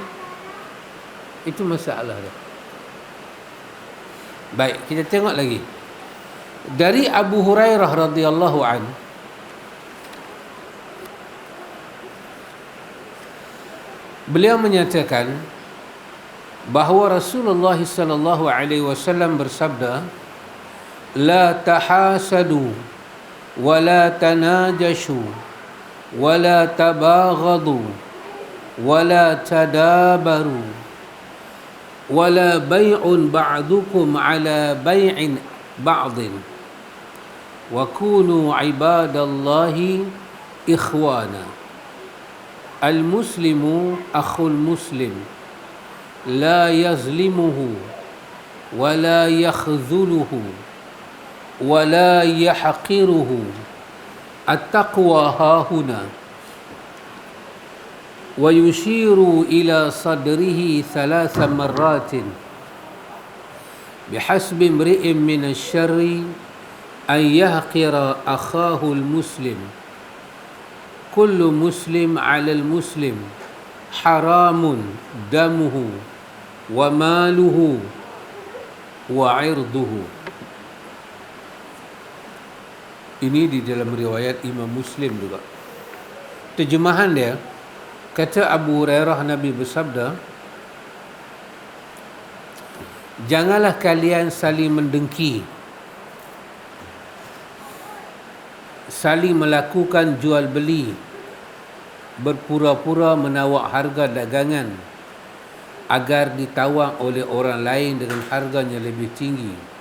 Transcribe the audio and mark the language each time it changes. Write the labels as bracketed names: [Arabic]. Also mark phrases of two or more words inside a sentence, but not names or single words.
[Malay] Itu masalah dia. Baik, kita tengok lagi. Dari Abu Hurairah [Arabic] رضي الله عنه, [Malay] beliau menyatakan bahawa [Arabic] رسول الله صلى الله عليه وسلم bersabda, لا تحاسدوا ولا تناجشوا ولا تباغضوا ولا تدابروا ولا بيع بعضكم على بيع بعض وكونوا عباد الله إخوانا. المسلم أخو المسلم لا يظلمه ولا يخذله ولا يحقره. التقوى هاهنا. ويشير إلى صدره ثلاث مرات. بحسب امرئ من الشر أن يحقر أخاه المسلم. كل مسلم على المسلم حرام دمه وماله وعرضه. [Malay] Ini di dalam riwayat Imam Muslim juga. Terjemahan dia, kata Abu Hurairah, Nabi bersabda, janganlah kalian saling mendengki, saling melakukan jual beli, berpura-pura menawak harga dagangan agar ditawar oleh orang lain dengan harganya lebih tinggi.